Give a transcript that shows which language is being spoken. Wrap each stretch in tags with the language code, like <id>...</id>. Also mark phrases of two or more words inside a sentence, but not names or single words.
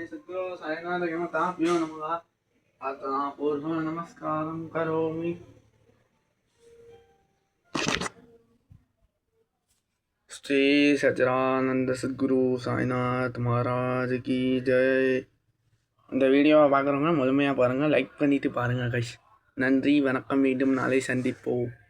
<sa>सद्गुरो साईनाथाय नमः। आत्मा पूर्व नमस्कारं करोमि।</sa> <hi>श्री सच्चिदानंद सद्गुरु साईनाथ महाराज की जय।</hi> <ta>இந்த வீடியோவை பார்க்குறவங்க முழுமையாக பாருங்கள், லைக் பண்ணிவிட்டு பாருங்கள் கைஸ். நன்றி, வணக்கம். மீண்டும் நாளை சந்திப்போம்.</ta>